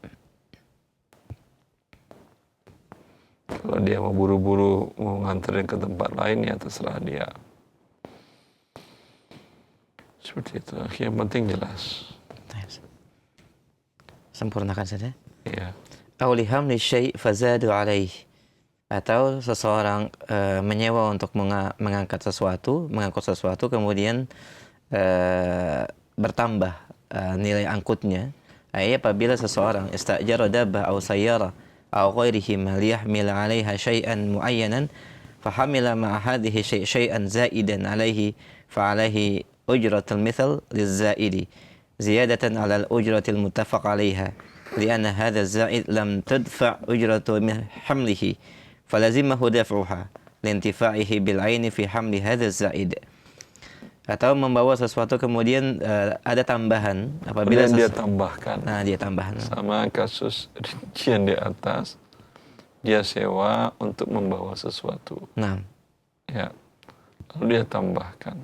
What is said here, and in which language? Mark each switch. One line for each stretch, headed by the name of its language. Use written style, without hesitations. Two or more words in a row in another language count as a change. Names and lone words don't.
Indonesian: Kalau dia mau buru-buru mau nganterin ke tempat lain, ya terserah dia. Seperti itu. Yang penting jelas. Sempurnakan saja. Iya.
Arabic: أو ليحمل شيئا فزاد عليه.
Indonesian: Atau seseorang menyewa untuk mengangkut sesuatu, kemudian bertambah nilai angkutnya. Apabila seseorang
Arabic: استأجر دابة أو سيارة أو غيرهما ليحمل عليها شيئا معينا فحمل معه هذا شيئا زائدا عليه فعليه أجرة المثل للزائد زيادة على الأجرة المتفق عليها لأن هذا الزائد لم تدفع أجرة حمله فلزمه دفعها لانتفاعه بالعين في حمل هذا الزائد.
Indonesian: Atau membawa sesuatu kemudian ada tambahan apabila dia tambahkan. Dia tambahan. Sama kasus rincian di atas, dia sewa untuk membawa sesuatu. Ya. Lalu dia tambahkan.